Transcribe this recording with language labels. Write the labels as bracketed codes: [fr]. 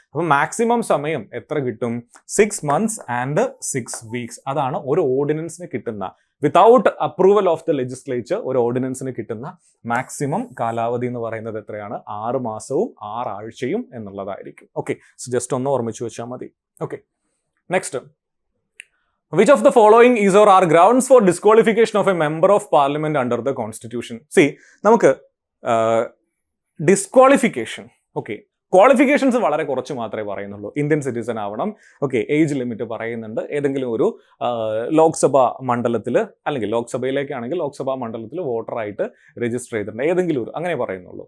[ml] അപ്പം മാക്സിമം സമയം എത്ര കിട്ടും? [en] 6 months and 6 weeks. [ml] അതാണ് ഒരു ഓർഡിനൻസിന് കിട്ടുന്ന, [en] without approval of the legislature [ml] ഒരു ഓർഡിനൻസിന് കിട്ടുന്ന മാക്സിമം കാലാവധി എന്ന് പറയുന്നത് എത്രയാണ്? 6 മാസവും 6 ആഴ്ചയും എന്നുള്ളതായിരിക്കും. ഓക്കെ, സോ ജസ്റ്റ് ഒന്ന് ഓർമ്മിച്ചു വെച്ചാൽ മതി. [en] Okay, next, which of the following is or are grounds for disqualification of a member of parliament under the constitution? [ml] See, നമുക്ക് ഡിസ്ക്വാളിഫിക്കേഷൻ, ക്വാളിഫിക്കേഷൻസ് വളരെ കുറച്ച് മാത്രമേ പറയുന്നുള്ളൂ. ഇന്ത്യൻ സിറ്റിസൺ ആവണം, ഏജ് ലിമിറ്റ് പറയുന്നുണ്ട്, ഏതെങ്കിലും ഒരു ലോക്സഭാ മണ്ഡലത്തിൽ അല്ലെങ്കിൽ ലോക്സഭയിലേക്കാണെങ്കിൽ ലോക്സഭാ മണ്ഡലത്തിൽ വോട്ടറായിട്ട് രജിസ്റ്റർ ചെയ്തിട്ടുണ്ട്, ഏതെങ്കിലും ഒരു, അങ്ങനെ പറയുന്നുള്ളൂ.